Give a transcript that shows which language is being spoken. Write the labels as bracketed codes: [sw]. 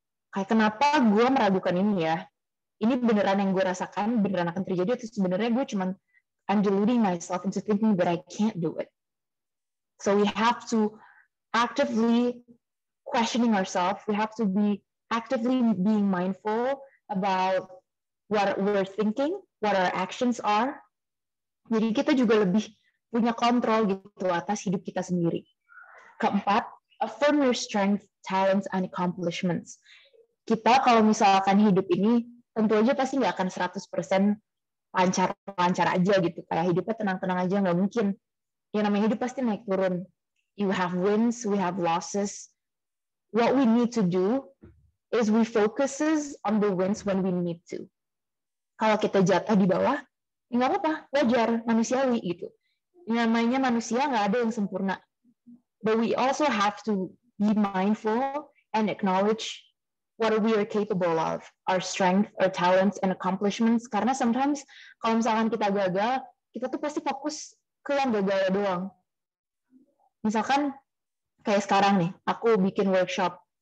[id] Kayak kenapa gue meragukan ini ya? Ini beneran yang gue rasakan, beneran akan terjadi, atau sebenarnya gue cuman [en] I'm deluding myself into thinking that I can't do it. So we have to actively questioning ourselves. We have to be actively being mindful about what we're thinking, what our actions are. [id] Jadi kita juga lebih punya kontrol gitu atas hidup kita sendiri. Keempat, [en] affirm your strength, talents, and accomplishments. [id] Kita kalau misalkan hidup ini tentu aja pasti nggak akan 100% lancar aja gitu, kayak hidupnya tenang-tenang aja, nggak mungkin. Yang namanya hidup pasti naik turun. [en] You have wins, we have losses. What we need to do is we focuses on the wins when we need to. [id] Kalau kita jatuh di bawah, ya nggak apa-apa, wajar, manusiawi gitu. Yang namanya manusia nggak ada yang sempurna. [en] But we also have to be mindful and acknowledge what we are capable of, our strength, our talents, and accomplishments. [id] Karena sometimes kalau misalkan kita gagal, kita tuh pasti fokus ke yang gagal doang. Misalkan kayak sekarang nih, aku bikin workshop.